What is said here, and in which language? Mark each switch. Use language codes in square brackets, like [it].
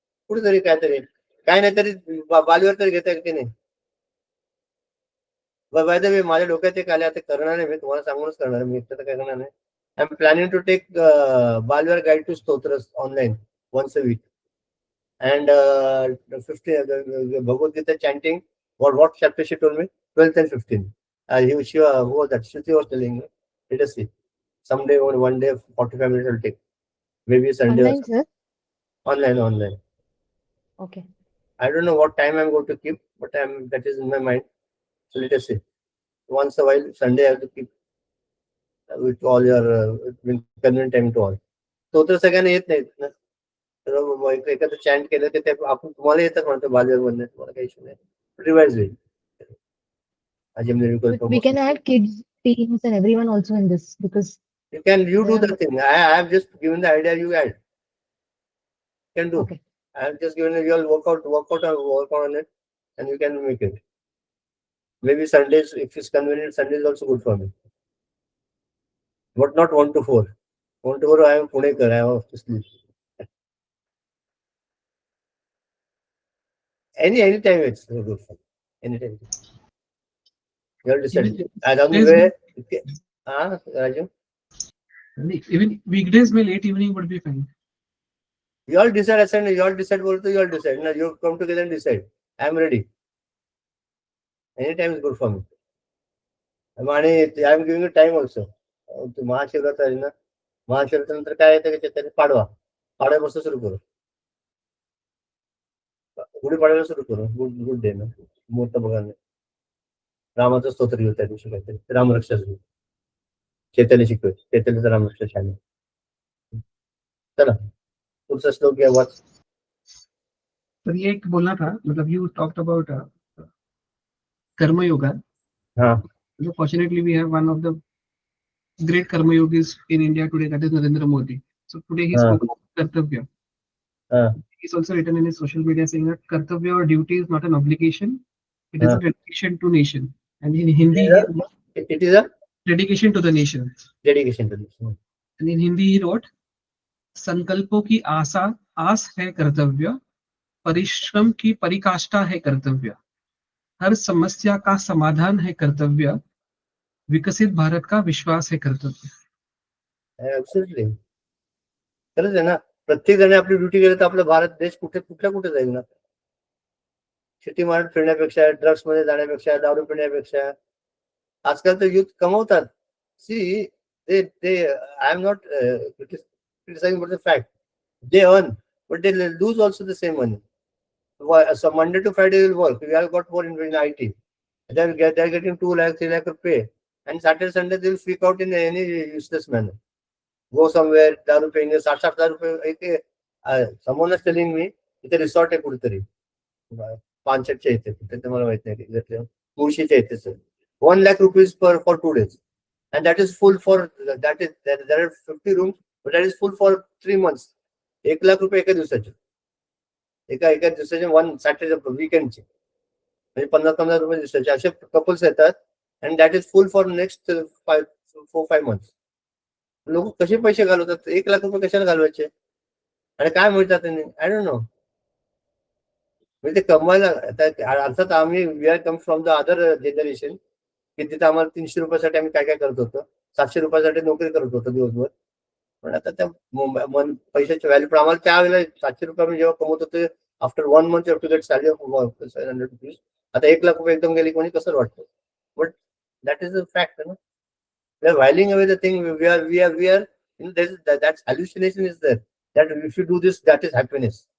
[mr] कुठेतरी काहीतरी काय नाही तरी बालीवर तरी घेता की नाही. [en] by the way [mr] माझ्या डोक्यात एक आले, आता करणार नाही मी, तुम्हाला सांगूनच करणार मी, तर काय करणार नाही. [en] I am planning to take बालवर guide to stotras online once a week, and 15 Bhagavad Gita chanting. What chapter she told me? 12th and 15th. Who was that? Shruti was telling me. Let us see. Someday or one day, 45 minutes will take. Maybe Sunday. Online, sir? Online. Okay. I don't know what time I'm going to keep, but that is in my mind. So let us see. Once a while, Sunday I have to keep with all your convenient time to all. [mr] तो तर सगळ्यांना येत नाहीत ना. एखादं chant केलं तर ते आपण तुम्हाला येतात म्हणतो बालवर मधनं, तुम्हाला काही इश्यू नाही. रिवाइज होईल. [en] We can add kids, teens, and everyone also in this because you do the thing. I have just given the idea, you add. You can do. Okay. I have just given you all work out on it, and you can make it. Maybe Sundays, if it's convenient, Sunday is also good for me. But not 1 to 4. 1 to 4, I am Punekar. I have to sleep. Any time it's good for me. Anytime. You have decided. Along the way, Raju? Even weekdays, may late evening would be fine. You all decide, Sunday. You all decide. You all decide. Now you come together and decide. I am ready. Anytime is good for me. I am giving you time also. [mr] Mahashivratri आहे ना, महाशिवरात्रानंतर काय येतं त्याच्यात पाडव्यापासून सुरू करू, गुढीपाडव्याला सुरू करू. गुड डे ना, मुहूर्त बघा. रामाचं स्तोत्र घेऊ त्या दिवशी, काहीतरी रामरक्षाच घेऊ. चैतन्य शिकवत, चैतन्याचं रामरक्षा छान आहे. चला पुढचा श्लोक घ्या वाच. [hi] तर ये एक बोलना था, मतलब [en] you talked about karma yoga. [hi] हाँ. [en] Fortunately, we have one of the great karma yogis in India today, that is Narendra Modi. So today he spoke about kartavya. He's also written in his social media saying that kartavya or duty is not an obligation; it is a dedication to nation. And in Hindi, it is a dedication to the nation. Dedication to the nation. And in Hindi, he wrote, [hi] "संकल्पों की आस है कर्तव्य, परिश्रम की परिकाष्ठा है कर्तव्य, हर समस्या का समाधान है कर्तव्य, विकसित भारत का विश्वास है कर्तव्य." [mr] ऍब्सोल्युटली खरंच आहे ना. प्रत्येक जण आपली ड्युटी केली तर आपला भारत देश कुठे जाईल ना. शेती मारत फिरण्यापेक्षा, ड्रग्स मध्ये जाण्यापेक्षा, दारू पिण्यापेक्षा आजकाल तर युथ कमवतात. [en] See I am not criticizing about the fact they earn, but they lose also the same money. So Monday to Friday will work. We have got more in IT. They're getting 2 lakh, 3 lakh pay, and Saturday, Sunday they will freak out in any useless manner. Go somewhere, [hi] दारू पेंगे 60,000 रुपये. [en] Someone is telling me [mr] इथे resort आहे कुठेतरी पानशेटच्या इथे, ते मला माहित नाही, मुळशीच्या इथे sir. [en] 1 lakh rupees for 2 days, and that is full for there are 50 rooms, but that is full for 3 months. [mr] 1 lakh रुपये एका दिवसाचे, एका दिवसाचे 1 Saturday वीकेंडचे, म्हणजे 50,000 रुपये दिवसाचे असे कपल्स येतात. [en] And that is full for next 4-5 months. [mr] लोक कसे पैसे घालवतात? 1 लाख रुपये कशाला घालवायचे आणि काय मिळतात त्यांनी? [en] I don't know. [mr] म्हणजे ते कमवायला अर्थात आम्ही [en] we are come from the other generation, [mr] की तिथे आम्हाला 300 रुपयासाठी आम्ही काय करत होतो, 700 रुपयासाठी नोकरी करत होतो दिवसभर. पण आता त्या पैशाच्या व्हॅल्यू पण आम्हाला त्यावेळेला 700 रुपये आम्ही जेव्हा कमवत होतो, [en] After 1 month you have to get salary of 700 rupees. [mr] आता 1 लाख रुपये एकदम गेली कोणी कसं वाटतं? [en] But that is a fact ना. We are whiling away the thing. We are you know, that hallucination is there, that if you do this, that is happiness.